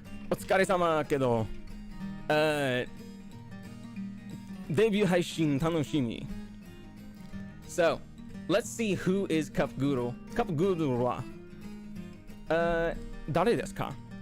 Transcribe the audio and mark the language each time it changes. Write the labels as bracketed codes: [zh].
[ja] お疲れ様だけど、デビュー配信楽しみ。 [en] So, let's see who is Goodle. [ja] Goodle は、誰ですか?